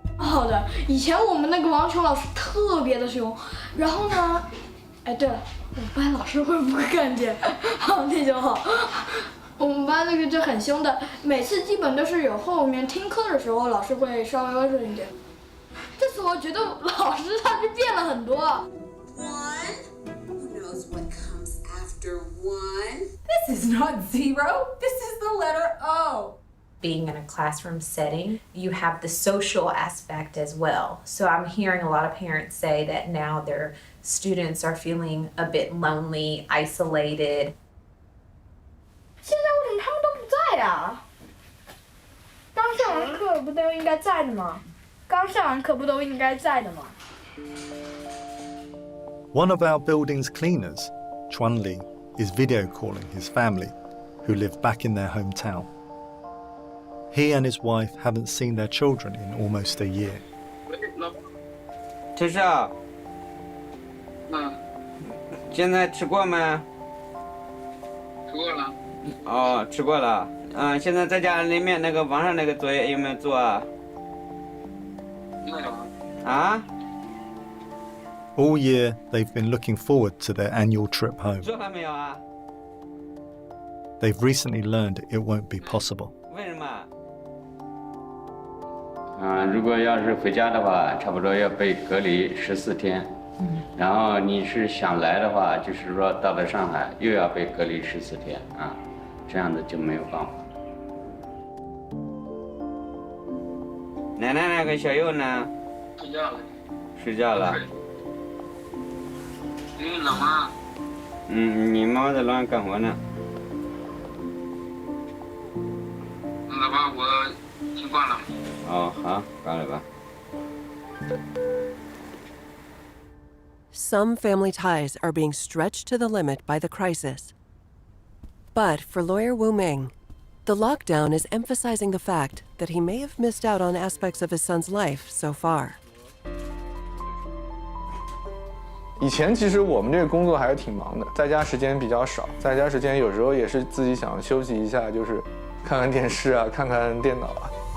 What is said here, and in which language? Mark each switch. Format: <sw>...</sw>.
<zh>好的，以前我们那个王球老师特别的凶，然后呢，哎，对了，我们班老师会不会看见？好，那就好。我们班那个就很凶的，每次基本都是有后面听课的时候，老师会稍微温顺一点。这次我觉得老师他是变了很多。</zh> <en>1. Who knows what comes after 1? This is not 0. This is the letter O. Being in a classroom setting, you have the social aspect as well. So I'm hearing a lot of parents say that now their students are feeling a bit lonely, isolated.</en> <zh>现在为什么他们都不在呀？刚上完课不都应该在的吗？刚上完课不都应该在的吗？</zh> <en>One of our building's cleaners, Chuan Li, is video calling his family, who live back in their hometown. He and his wife haven't seen their children in almost a year.</en> <zh>这是啊。现在吃过吗？吃过了。哦，吃过了。现在在家里面那个网上那个作业有没有做啊？没有。啊？</zh> <en>All year, they've been looking forward to their annual trip home.</en> <zh>做了没有啊？</zh> <en>They've recently learned it won't be possible.</en> <zh>为什么？如果要是回家的话，差不多要被隔离14天。然后你是想来的话，就是说到了上海又要被隔离14天啊，这样子就没有办法。奶奶那个小佑呢？睡觉了。睡觉了。你冷吗？你妈妈在楼上干活呢。那把我先关了。哦，好，关了吧。</zh> <en>Some family ties are being stretched to the limit by the crisis. But for lawyer Wu Ming, the lockdown is emphasizing the fact that he may have missed out on aspects of his son's life so far.</en> <zh>以前其实我们这个工作还是挺忙的，在家时间比较少，在家时间有时候也是自己想休息一下，就是看看电视啊，看看电脑啊。</zh>